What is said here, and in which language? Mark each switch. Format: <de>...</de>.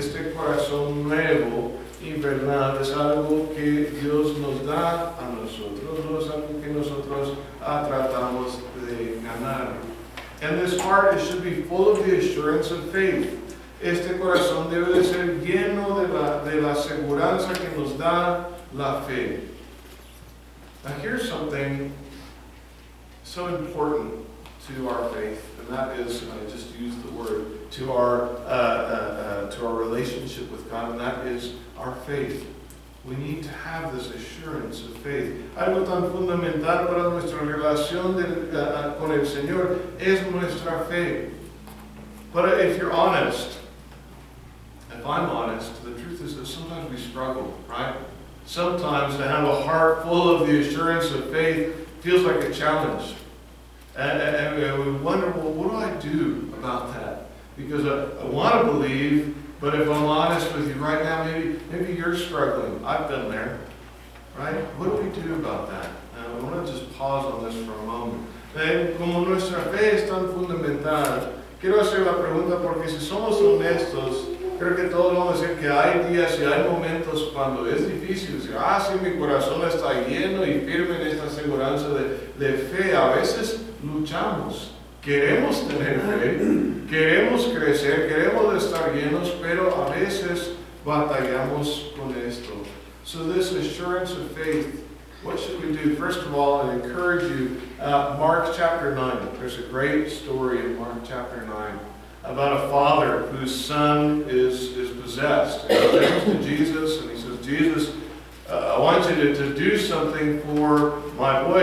<es>Este corazón nuevo y verdad es algo que Dios nos da a nosotros, no es algo que nosotros tratamos de ganar.</es> <en>And this heart, it should be full of the assurance of faith.</en> <es>Este corazón debe de ser lleno de la seguridad que nos da la fe.</es> <en>Now here's something so important to our faith, and that is, I just used the word, to our relationship with God, and that is our faith. We need to have this assurance of faith.</en> <es>Algo tan fundamental para nuestra relación con el Señor es nuestra fe.</es> <en>But if you're honest, if I'm honest, the truth is that sometimes we struggle, right? Sometimes to have a heart full of the assurance of faith feels like a challenge. And we wonder, well, what do I do about that? Because I want to believe, but if I'm honest with you right now, maybe you're struggling. I've been there, right? What do we do about that? I want to just pause on this for a moment.</en> <es>Como nuestra fe es tan fundamental, quiero hacer la pregunta porque si somos honestos, creo que todos vamos a decir que hay días y hay momentos cuando es difícil decir, sí, mi corazón está lleno y firme en esta aseguranza de fe. A veces luchamos, queremos tener fe, queremos crecer, queremos estar llenos, pero a veces batallamos con esto.</es> <en>So this assurance of faith, what should we do? First of all, I encourage you, Mark chapter 9. There's a great story in Mark chapter 9 about a father whose son is possessed. And he comes to Jesus and he says, Jesus, I want you to do something for my boy.</en>